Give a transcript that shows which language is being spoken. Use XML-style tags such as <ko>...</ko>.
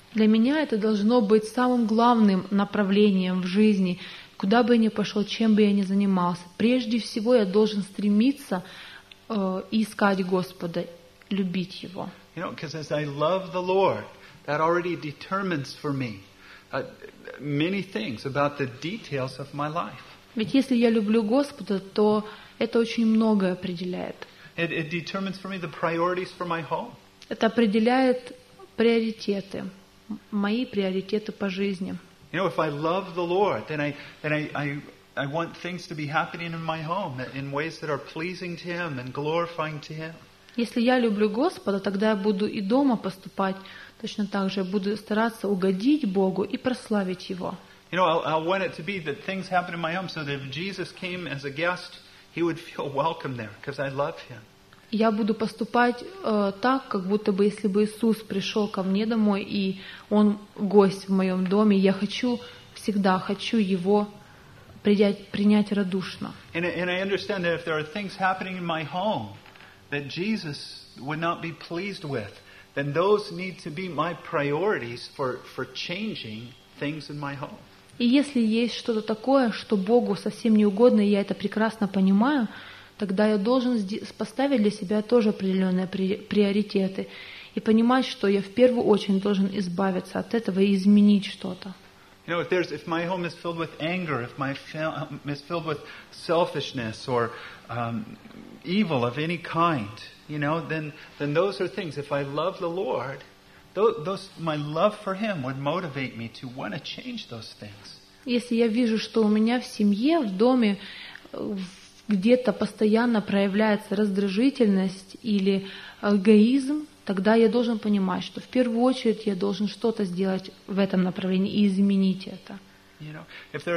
<ru>Для меня это должно быть самым главным направлением в жизни, куда бы я ни пошел, чем бы я ни занимался. Прежде всего, я должен стремиться искать Господа, любить Его.</ru> <en>You know, because as I love the Lord, that already determines for me many things about the details of my life.</en> <ru>Ведь если я люблю Господа, то это очень многое определяет.</ru> <en>It determines for me the priorities for my home.</en> <ru>Это определяет приоритеты, мои приоритеты по жизни.</ru> <en>You know, if I love the Lord, then I want things to be happening in my home in ways that are pleasing to Him and glorifying to Him.</en> <ru>Если я люблю Господа, тогда я буду и дома поступать точно так же. Я буду стараться угодить Богу и прославить Его.</ru> <en>You know, I want it to be that things happen in my home so that if Jesus came as a guest, He would feel welcome there because I love Him.</en> <ru>Я буду поступать так, как будто бы если бы Иисус пришел ко мне домой и Он гость в моем доме, я хочу всегда хочу Его принять радушно.</ru> <en>And I understand that if there are things happening in my home that Jesus would not be pleased with, then those need to be my priorities for changing things in my home.</en> <ru>И если есть что-то такое, что Богу совсем не угодно, и я это прекрасно понимаю, тогда я должен поставить для себя тоже определенные приоритеты и понимать, что я в первую очередь должен избавиться от этого и изменить что-то.</ru> <en>You know, if my home is filled with anger, if my home is filled with selfishness or evil of any kind, you know, then those are things. If I love the Lord, those my love for Him would motivate me to want to change those things.</en> <ru>Если я вижу, что у меня в семье, в доме где-то постоянно проявляется раздражительность или эгоизм, тогда я должен понимать, что в первую очередь я должен что-то сделать в этом направлении и изменить это.</ru>